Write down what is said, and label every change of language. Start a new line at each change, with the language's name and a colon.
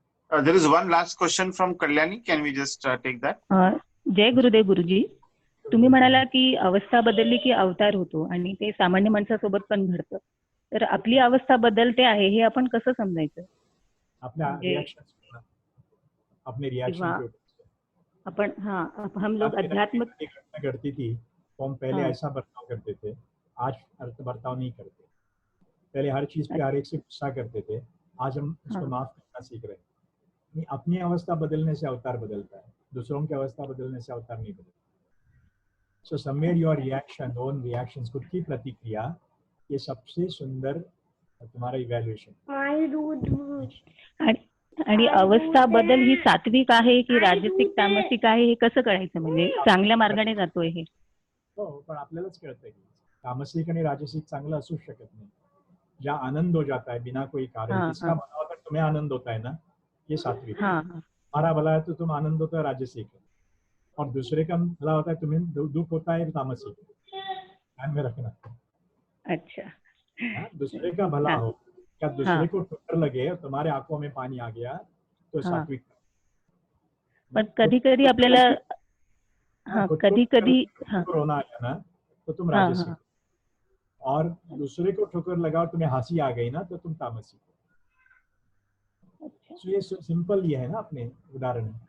English: There is one last question from Kalyani. Can we just take that?
Marathi: जय गुरुदेव गुरुजी. तुम्ही म्हणाला की अवस्था बदलली की अवतार होतो आणि ते सामान्य माणसासोबत पण घडतं. तर आपली अवस्था बदलते आहे हे आपण कसं समजायचं?
Hindi: अपने रिएक्शन, अपने रिएक्शन के ऊपर अपन हम लोग अध्यात्म घटना घटती थी तो हम पहले ऐसा बर्ताव करते थे, आज बर्ताव नहीं करते। पहले हर चीज पे हर एक से गुस्सा करते थे, आज हम उसको माफ करना सीख रहे हैं। नहीं, अपनी अवस्था बदलने से अवतार बदलता है, दूसरों की अवस्था बदलने से अवतार नहीं बदलता।
English: so somewhere your reaction, own reactions,
Hindi: खुद की प्रतिक्रिया, ये सबसे सुंदर तुम्हारा इवैल्यूएशन।
Marathi: आणि अवस्था बदल ही सात्विक आहे की राजसिक तामसिक आहे हे कसं कळायचं? म्हणजे चांगल्या मार्गाने जातोय हे? हो, पण आपल्यालाच कळतंय की तामसिक आणि राजसिक चांगलं असू शकत नाही।
Hindi: जहाँ आनंद हो जाता है बिना कोई कारण, किसका भला होता है तुम्हें आनंद होता है ना, ये सात्विक है। हमारा भला है तो तुम आनंद होता है, राजसिक है। और दूसरे का भला होता है तुम्हें दुख होता है, तामसिक है। ध्यान में रखना। अच्छा. दूसरे का भला हो, क्या दूसरे को ठोकर लगे और तुम्हारे आंखों में पानी आ गया तो सात्विक।
Marathi: पण कधी कधी आपल्याला कधी कधी
Hindi: रोना आया ना तो तुम राजसिक, और दूसरे को ठोकर लगा और तुम्हें हंसी आ गई ना तो तुम तामसिक। तो ये सिंपल ये है ना अपने उदाहरण।